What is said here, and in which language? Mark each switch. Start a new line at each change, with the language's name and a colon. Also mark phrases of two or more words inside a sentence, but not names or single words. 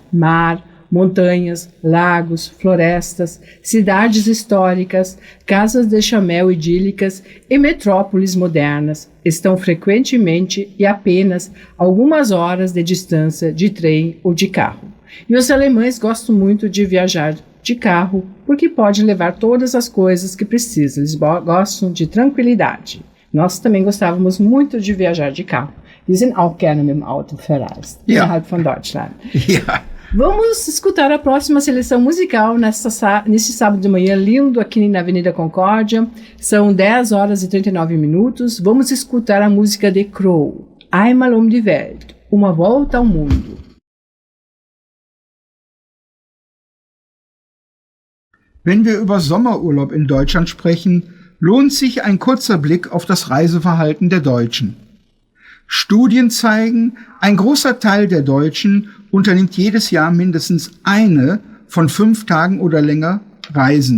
Portuguese: Mar, montanhas, lagos, florestas, cidades históricas, casas de chamel idílicas e metrópoles modernas estão frequentemente e apenas algumas horas de distância de trem ou de carro. E os alemães gostam muito de viajar de carro porque podem levar todas as coisas que precisam. Eles gostam de tranquilidade. Nós também gostávamos muito de viajar de carro.
German: Wir sind auch gerne mit dem Auto verreist, innerhalb von Deutschland.
Portuguese: Vamos escutar a próxima seleção musical nesse sábado de manhã lindo aqui na Avenida Concórdia. São 10 horas e 39 minutos. Vamos escutar a música de Crow, Einmal um die Welt, Uma Volta ao Mundo.
German: Wenn wir über Sommerurlaub in Deutschland sprechen, lohnt sich ein kurzer Blick auf das Reiseverhalten der Deutschen. Studien zeigen, ein großer Teil der Deutschen unternimmt jedes Jahr mindestens eine von 5 Tagen oder länger Reisen.